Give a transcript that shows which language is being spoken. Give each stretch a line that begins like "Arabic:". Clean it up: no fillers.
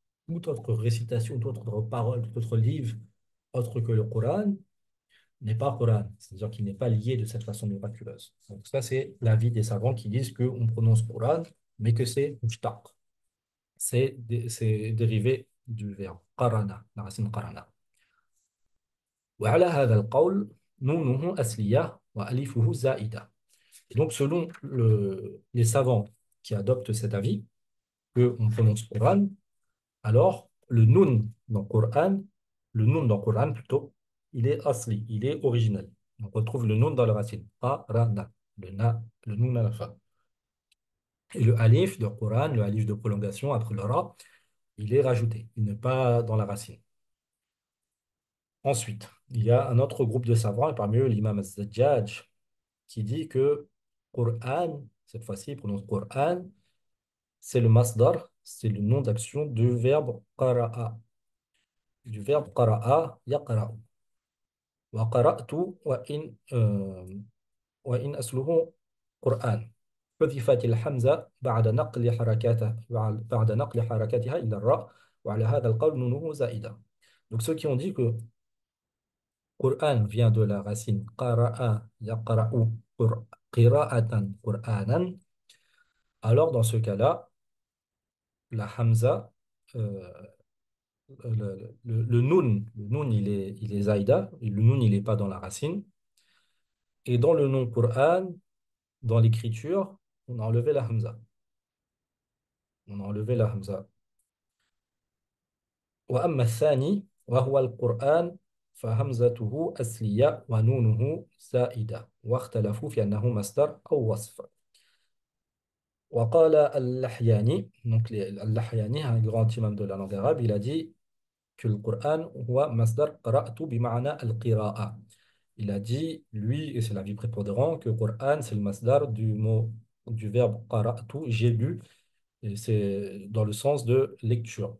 French: Toute autre récitation, toute autre parole, tout autre livre autre que le Coran n'est pas Coran, c'est-à-dire qu'il n'est pas lié de cette façon miraculeuse. Donc ça, c'est l'avis des savants qui disent qu'on prononce Coran, mais que c'est mushtaq. C'est dérivé du verbe qarana, la racine qarana.
Arabic: وعلى هذا القول نونه أصلية وألفه زائدة.
French: Et donc, selon les savants qui adoptent cet avis, qu'on prononce Coran, alors le nun dans Coran plutôt, il est asli, il est originel. On retrouve le nun dans la racine. Qarana, le nun à la fin. Et le alif de Coran, le alif de prolongation après le ra, il est rajouté. Il n'est pas dans la racine. Ensuite, il y a un autre groupe de savants, et parmi eux l'imam al-Zajjaj, qui dit que Qur'an, cette fois-ci, il prononce Qur'an, c'est le masdar, c'est le nom d'action du verbe qara'a. Du verbe
Arabic: qara'a, yaqra'u. Wa qara'tu wa in asluhu Qur'an. حذفت الحمزة بعد نقل حركاتها إلى الراء وعلى هذا القول نونه زائدة.
French: Donc ceux qui ont dit que Qur'an vient de la racine
Arabic: qara'a yaqra'u qira'atan Qur'anan,
French: alors dans ce cas-là, la hamza, euh, le nun il est zaïda, et le nun il n'est pas dans la racine. Et dans le nom Qur'an, dans l'écriture, on a enlevé la hamza. On a enlevé la hamza.
Arabic: وأما الثاني وهو القرآن فهمزته أصلية ونونه زائدة واختلفوا في أنه مصدر أو وصف. وقال اللحياني,
French: donc اللحياني, un grand imam de la langue arabe, il a dit que le Coran
Arabic: هو مصدر قرأت بمعنى القراءة.
French: Il a dit, lui, et c'est l'avis prépondérant, que le Coran c'est le masdar du verbe qara'tu, j'ai lu, et c'est dans le sens de lecture.